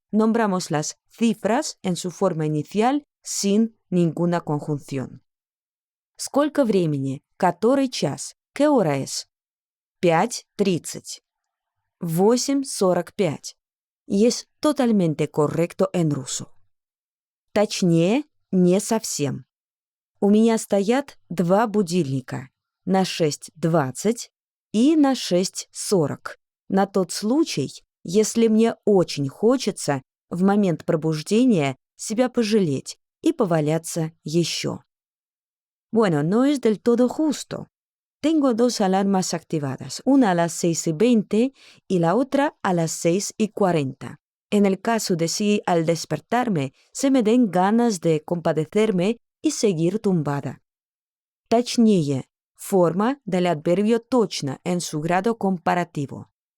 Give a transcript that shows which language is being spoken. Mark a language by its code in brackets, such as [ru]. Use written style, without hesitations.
[es] Nombramos las cifras en su forma inicial sin ninguna conjunción. [ru] Сколько времени? Который час? [es] ¿Qué hora es? 5:30. 8:45. Y es totalmente correcto en ruso. [ru] Точнее, не совсем. У меня стоят 2 будильника на 6:20 и на 6:40. На тот случай, если мне очень хочется в момент пробуждения себя пожалеть и поваляться еще. [es] Bueno, no es del todo justo. Tengo 2 alarmas activadas, una a las 6:20 y la otra a las 6:40. En el caso de si al despertarme se me den ganas de compadecerme y seguir tumbada. Точнее, forma del adverbio точно en su grado comparativo.